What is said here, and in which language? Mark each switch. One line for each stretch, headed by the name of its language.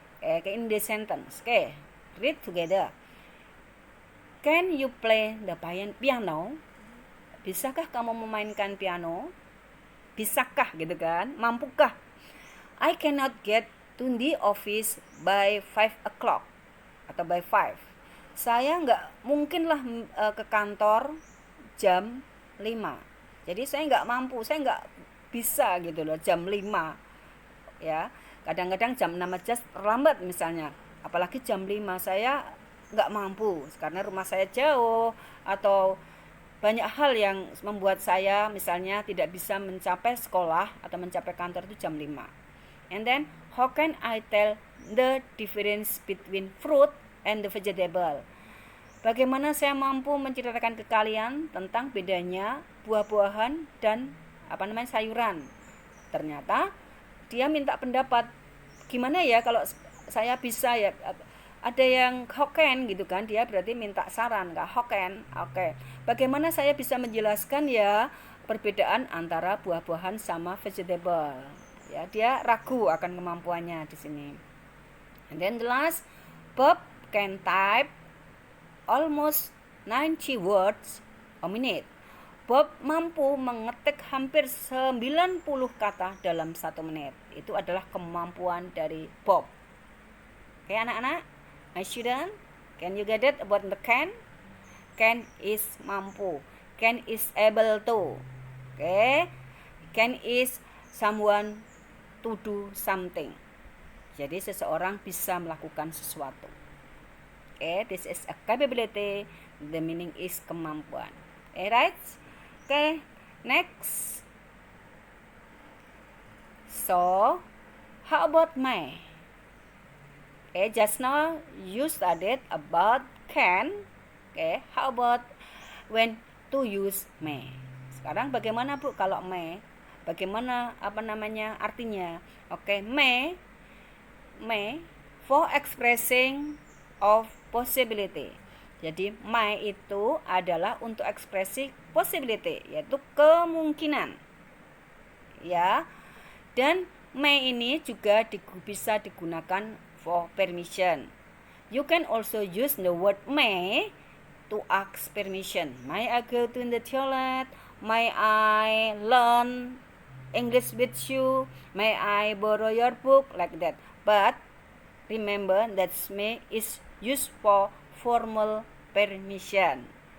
English: Okay, in the sentence. Okay, read together. Can you play the piano?
Indonesian: Bisakah kamu memainkan piano? Bisakah gitu kan? Mampukah?
English: I cannot get to the office by 5 o'clock atau by 5.
Indonesian: Saya nggak mungkinlah ke kantor jam 5. Jadi saya nggak mampu, saya nggak bisa gitu loh jam 5. Ya, kadang-kadang jam 6 aja terlambat misalnya. Apalagi jam 5 saya nggak mampu karena rumah saya jauh atau banyak hal yang membuat saya misalnya tidak bisa mencapai sekolah atau mencapai kantor itu jam 5.
English: And then, how can I tell the difference between fruit and the vegetable?
Indonesian: Bagaimana saya mampu menceritakan ke kalian tentang bedanya buah-buahan dan sayuran? Ternyata dia minta pendapat. Gimana ya kalau saya bisa ya? Ada yang hoken gitu kan, dia berarti minta saran, nggak hoken. Oke. Bagaimana saya bisa menjelaskan ya perbedaan antara buah-buahan sama vegetable? Ya, dia ragu akan kemampuannya di sini.
English: And then the last, Bob can type almost 90 words a minute.
Indonesian: Bob mampu mengetik hampir 90 kata dalam 1 menit. Itu adalah kemampuan dari Bob. Oke, anak-anak?
English: My student, can you get it about the can? Can is mampu. Can is able to. Okay? Can is someone to do something.
Indonesian: Jadi seseorang bisa melakukan sesuatu.
English: Okay, this is a capability. The meaning is kemampuan. Right? Okay, next. So, how about may? Okay, just now you studied about can. Okay, how about when to use may?
Indonesian: Sekarang bagaimana Bu kalau may? Bagaimana artinya?
English: Okay, may for expressing of possibility.
Indonesian: Jadi may itu adalah untuk ekspresi possibility, yaitu kemungkinan. Ya. Dan may ini juga bisa digunakan
English: for permission. You can also use the word may to ask permission. May I go to the toilet? May I learn English with you? May I borrow your book? Like that. But remember that may is used for formal permission.